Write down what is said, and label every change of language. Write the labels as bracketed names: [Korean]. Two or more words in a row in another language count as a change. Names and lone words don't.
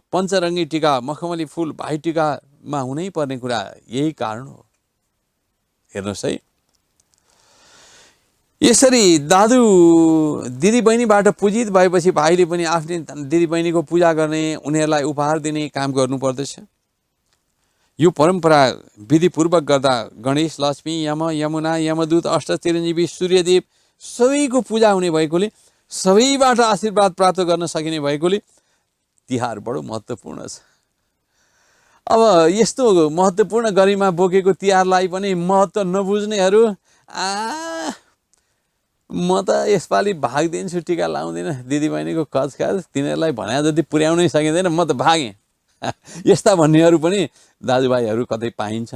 [Nepali] पञ्चरङ्गी टीका, मखमली फुल भाइ टीकामा हुनै पर्ने कुरा यही कारण हो। हेर्नुहोस् है, यसरी दाजु दिदीबहिनीबाट पूजित भएपछि भाइले पनि आफ्नै दिदीबहिनीको पूजा गर्ने, उनीहरूलाई उपहार दिने काम गर्नुपर्दछ। यो परम्परा विधिपूर्वक गर्दा गणेश, लक्ष्मी, यम, यमुना, यमदूत, अष्ट चिरञ्जीवी, सूर्यदेव सबैको पूजा हुने भएकोले, सबैबाट आशीर्वाद प्राप्त गर्न सकिने भएकोले तिहार बडो महत्त्वपूर्ण छ। अब यस्तो महत्त्वपूर्ण गरिमा बोकेको तिहारलाई पनि महत्त्व नबुझ्नेहरू म त यसपालि भाग्दिन्छु, टिका लाउँदिनँ, दिदीबहिनीको कचकाच तिनीहरूलाई भने जति पुर्याउनै सकिँदैन, म त भागेँ यस्ता भन्नेहरू पनि दाजुभाइहरू कतै पाइन्छन्।